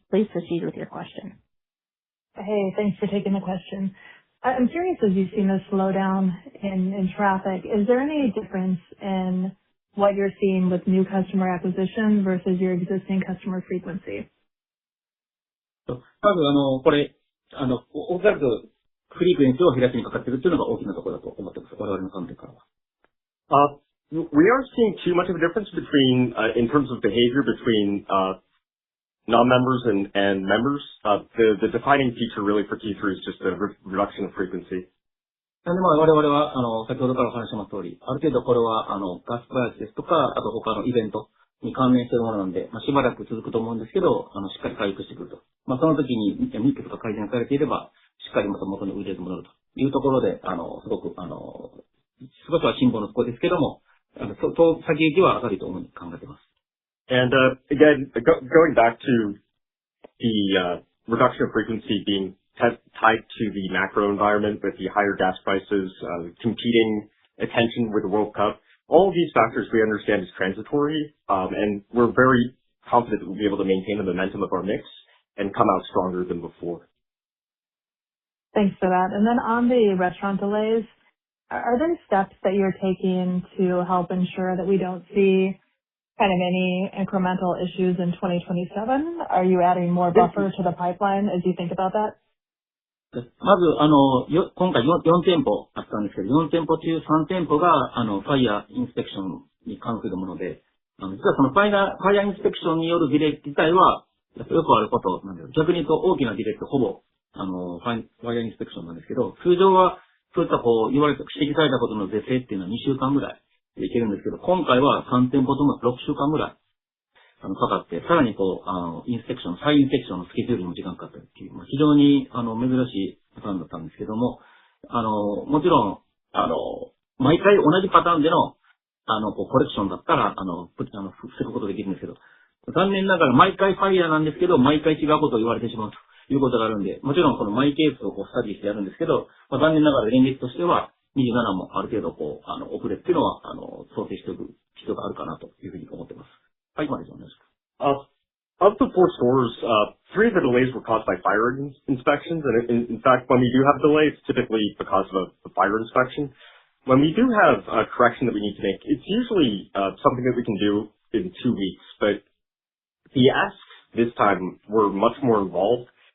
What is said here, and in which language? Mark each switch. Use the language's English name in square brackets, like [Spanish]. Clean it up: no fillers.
[English] Please proceed with your question. Hey, thanks for taking the question. I'm curious, as you've seen a slowdown in traffic, is there any difference in what you're seeing with new customer acquisition versus your existing customer frequency? [Japanese] 多分これ、おそらくフリークエンシーを減らしにかかっているというのが大きなところだと思ってます。我々の観点からは。 [English] We aren't seeing too much of a difference between, in terms of behavior between non-members and members. The defining feature really for Q3 is just a reduction of frequency. [Japanese] なんで我々は先ほどからお話します通り、ある程度これはガスプライスですとか、あと他のイベントに関連しているものなんで、しばらく続くと思うんですけど、しっかり回復してくると。その時にミックスが改善されていれば、しっかりまた元の売り上げに戻るというところで、すごく少しは辛抱のところですけども、先行きは上がると思い考えています。 [English] And again, going back to the reduction of frequency being tied to the macro environment with the higher gas prices, competing attention with the World Cup, all of these factors we understand is transitory, and we're very confident that we'll be able to maintain the momentum of our mix and come out stronger than before. Thanks for that. And then on the restaurant delays, are there steps that you're taking to help ensure that we don't see kind of any incremental issues in 2027? Are you adding more buffer to the pipeline as you think about that? [Japanese] まず、今回4店舗あったんですけど、4店舗中3店舗が、ファイヤーインスペクションに関するもので、実はそのファイヤーインスペクションによるディレイ自体は、よくあることなんで、逆に言うと大きなディレイってほぼ、ファイヤーインスペクションなんですけど、通常は、そういった指摘されたことの是正っていうのは2週間ぐらいでいけるんですけど、今回は3店舗とも6週間ぐらい、かかって、さらにインスペクション、再インスペクションのスケジュールにも時間かかったっていう、非常に、珍しいパターンだったんですけども、もちろん、毎回同じパターンでの、コレクションだったら、防ぐことできるんですけど、残念ながら毎回ファイヤーなんですけど、毎回違うことを言われてしまうということがあるんで、もちろんこのマイケースをスタディしてやるんですけど、残念ながら連立としては、27もある程度遅れっていうのは、想定しておく必要があるかなというふうに思っています。はい、までお願いします。 [English] Of the 4 stores, 3 of the delays were caused by fire inspections. And in fact, when we do have delays, it's typically because of a fire inspection. When we do have a correction that we need to make, it's usually something that we can do in 2 weeks. But the asks this time were much more involved.